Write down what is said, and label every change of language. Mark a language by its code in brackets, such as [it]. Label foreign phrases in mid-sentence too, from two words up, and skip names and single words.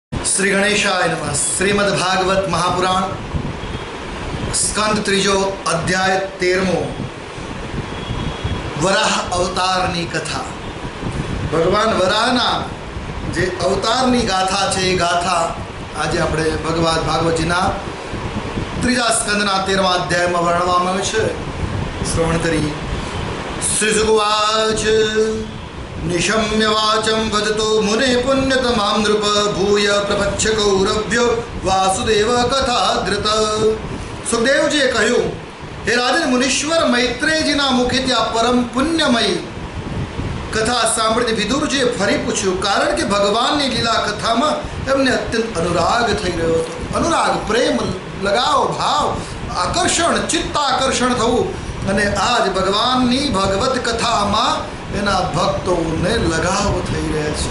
[sa] श्री गणेशाय नमः। [gu] શ્રીમદ્ભાગવત મહાપુરાણ સ્કંદ ત્રીજો અધ્યાય 13 વરાહ અવતારની કથા। ભગવાન વરાહના જે અવતારની ગાથા છે એ ગાથા આજે આપણે ભગવદ ભાગવતજીના ત્રીજા સ્કંદના 13મા અધ્યાયમાં વર્ણવવામાં આવે છે। શ્રવણ કરી। [sa] શ્રીસુવાચ निशम्य वाचं वदतो मुने पुण्यतमां नृप भूय प्रपच्छ कौरव्य वासुदेव कथा धृत। [gu] સુખદેવજીએ કહ્યું, હે રાજન મુનીશ્વર મૈત્રેયજીના મુખેથી આ પરમ પુણ્યમય કથા સાંભળીને વિદુરજીએ ફરી પૂછ્યું, કારણ કે ભગવાનની લીલા કથામાં એમને અત્યંત અનુરાગ થઈ રહ્યો હતો। અનુરાગ, પ્રેમ, લગાવ, ભાવ, આકર્ષણ, ચિત્તાકર્ષણ થવું અને આજ ભગવાનની ભગવત કથામાં એના ભક્તોને લગાવ થઈ રહ્યા છે।